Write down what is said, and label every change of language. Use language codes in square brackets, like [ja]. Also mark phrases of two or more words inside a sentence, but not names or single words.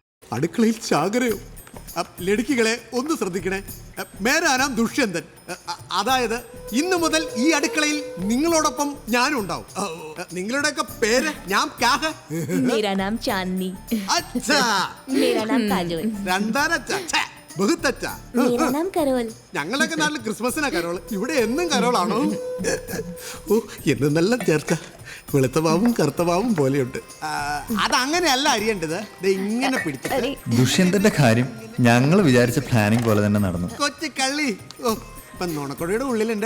[ml] അടുക്കളയിൽ ചാകരയോ? ലടുക്കികളെ ഒന്ന് ശ്രദ്ധിക്കണേ. [hi] മേരാ നാം ദുഷ്യന്തൻ. [ml] അതായത് ഇന്നു മുതൽ ഈ അടുക്കളയിൽ നിങ്ങളോടൊപ്പം ഞാനും ഉണ്ടാവും. നിങ്ങളുടെയൊക്കെ പേര്? ഞാൻ [hi] मेरा नाम चांदनी। [ml] അച്ഛാ. [hi] मेरा नाम काजोल। [ml] രണ്ടാനച്ഛാ. ബഹുത്തച്ഛാ. [hi] मेरा नाम करोल। [ml] ഞങ്ങളൊക്കെ നാട്ടിൽ ക്രിസ്മസിനാ കരോള്. ഇവിടെ എന്നും കരോളാണോ? ഓ, എന്നെല്ലാം ചേർച്ച. വെളുത്തവാവും കറുത്തവാവും പോലെയുണ്ട്. അതങ്ങനെയല്ല അറിയേണ്ടത്. ഇങ്ങനെ പിടിച്ചിട്ട്. ദുഷ്യന്തന്റെ കാര്യം ഞങ്ങൾ വിചാരിച്ച പ്ലാനിങ് പോലെ തന്നെ നടന്നു. കൊച്ചു കള്ളി. ഓ, ഇപ്പൊ നുണക്കൊടിയുടെ ഉള്ളിലുണ്ട്